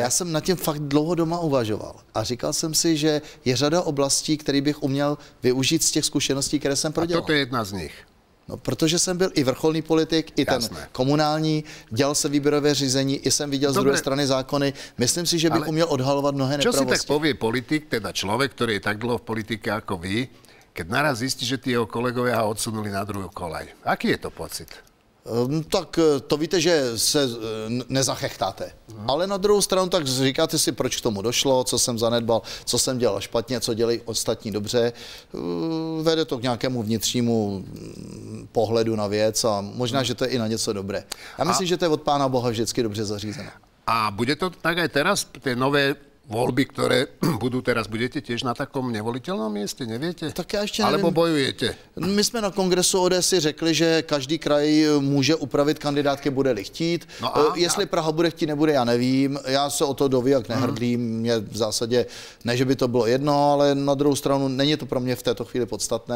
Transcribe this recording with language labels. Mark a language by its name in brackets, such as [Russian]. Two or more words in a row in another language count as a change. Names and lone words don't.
[Czech] Já jsem nad tím fakt dlouho doma uvažoval. A říkal jsem si, že je řada oblastí, které bych uměl využít z těch zkušeností, které jsem prodělal. A toto je jedna z nich. No, protože jsem byl i vrcholný politik, i ten komunální, dělal se výběrové řízení, i jsem viděl z druhé strany zákony. Myslím si, že bych uměl odhalovat mnohé nepravosti. [Slovak] Čo si tak povie politik, teda človek, ktorý je tak dlho v politike ako vy, keď naraz zistí, že tí jeho kolegovia ho odsunuli na druhou kolaj? Aký je to pocit? [Czech] Tak to víte, že se nezachechtáte. Ale na druhou stranu tak říkáte si, proč k tomu došlo, co jsem zanedbal, co jsem dělal špatně, co dělají ostatní dobře. Vede to k nějakému vnitřnímu pohledu na věc a možná, že to je i na něco dobré. Já myslím, že to je od Pána Boha vždycky dobře zařízené. [Slovak] A bude to tak aj teraz, tie nové voľby, ktoré budú teraz, budete tiež na takom nevoliteľnom mieste, neviete? [Czech] Tak já ještě nevím. [Slovak] Alebo bojujete? [Czech] My jsme na kongresu ODS si řekli, že každý kraj může upravit kandidátky, bude-li chtít. No jestli Praha bude chtít, nebude, já nevím. Já se o to dovějak nehrdlím. Mě v zásadě, ne, že by to bylo jedno, ale na druhou stranu není to pro mě v této chvíli podstatné.